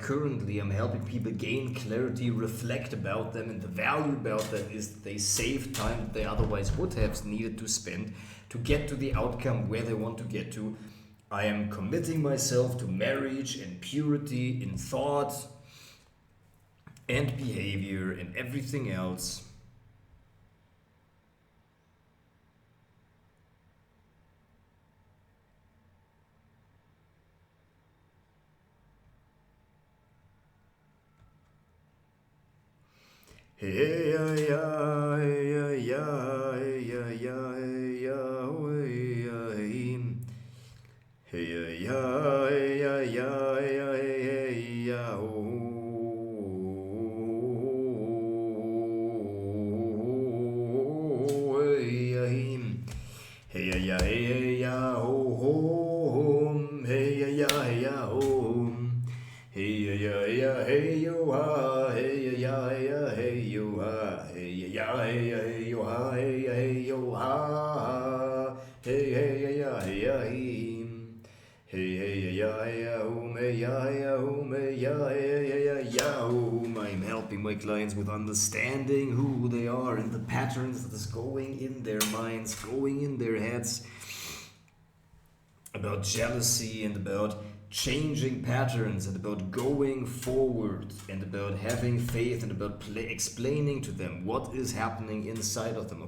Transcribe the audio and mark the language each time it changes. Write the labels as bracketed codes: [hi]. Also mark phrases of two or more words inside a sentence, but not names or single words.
[en] Currently, I'm helping people gain clarity, reflect about them, and the value about them is that they save time that they otherwise would have needed to spend to get to the outcome where they want to get to. I am committing myself to marriage and purity in thought and behavior and everything else. Hey ya ya ya ya ya ya ya hey ya ya ya ya ya hey ya ya ya home hey ya ya home hey ya ya hey yo ha hey ya ya hey yo ha hey ya hey yo ha hey yo ha hey ya ya hey ya ya home ya ya home ya ya home. I'm helping my clients with understanding who they are and the patterns that is going in their minds, going in their heads, about jealousy and about changing patterns and about going forward and about having faith and about explaining to them what is happening inside of them.